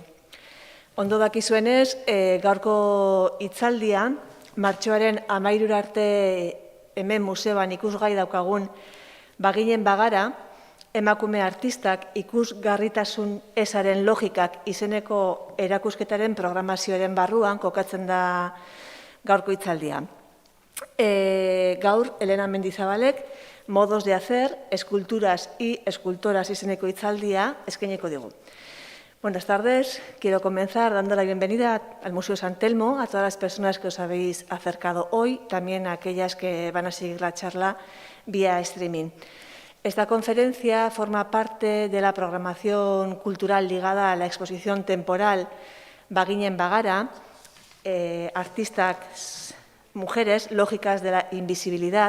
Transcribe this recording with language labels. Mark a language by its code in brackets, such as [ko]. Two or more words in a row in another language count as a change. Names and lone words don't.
[eu] Ondo dakizuenez, gaurko hitzaldia martxoaren 13 arte hemen museoan ikusgai daukagun Baginen bagara, emakume artistak ikusgarritasun ezaren logikak izeneko erakusketaren programazioaren barruan kokatzen da gaurko hitzaldia. Gaur, Elena Mendizabalek, Modos de hacer, esculturas y escultoras izeneko hitzaldia eskainiko digu. [es] Buenas tardes, quiero comenzar dando la bienvenida al Museo San Telmo, a todas las personas que os habéis acercado hoy, también a aquellas que van a seguir la charla vía streaming. Esta conferencia forma parte de la programación cultural ligada a la exposición temporal Baginen bagara, artistas mujeres, lógicas de la invisibilidad.